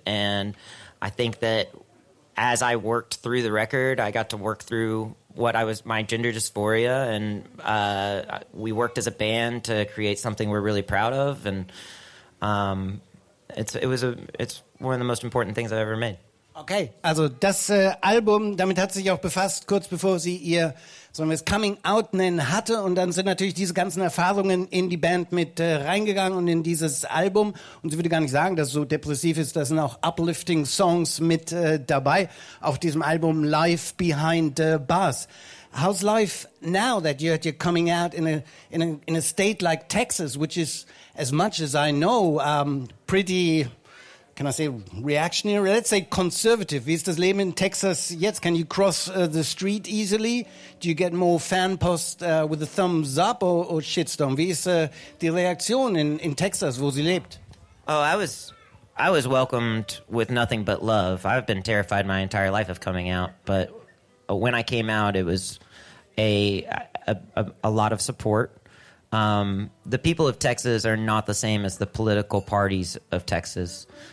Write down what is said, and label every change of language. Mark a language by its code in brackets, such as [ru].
[en] And I think that as I worked through the record, I got to work through my gender dysphoria, and we worked as a band to create something we're really proud of, and It's one of the most important things I've ever made. [de] Okay, also das Album, damit hat sie sich auch befasst, kurz bevor sie ihr, sagen wir es, Coming Out nennen hatte. Und dann sind natürlich diese ganzen Erfahrungen in die Band mit reingegangen und in dieses Album. Und sie würde gar nicht sagen, dass es so depressiv ist, da sind auch uplifting Songs mit dabei auf diesem Album Life Behind Bars. [en] How's life now that you're at your coming out in a state like Texas, which is, as much as I know, pretty, can I say, reactionary? Let's say conservative. [de] Wie ist das Leben in Texas jetzt? [en] Can you cross the street easily? Do you get more fan post with a thumbs up or shitstorm? [de] Wie ist die Reaktion in Texas, wo sie lebt? [en] Oh, I was welcomed with nothing but love. I've been terrified my entire life of coming out, but when I came out, it was a lot of support. The people of Texas are not the same as the political parties of Texas.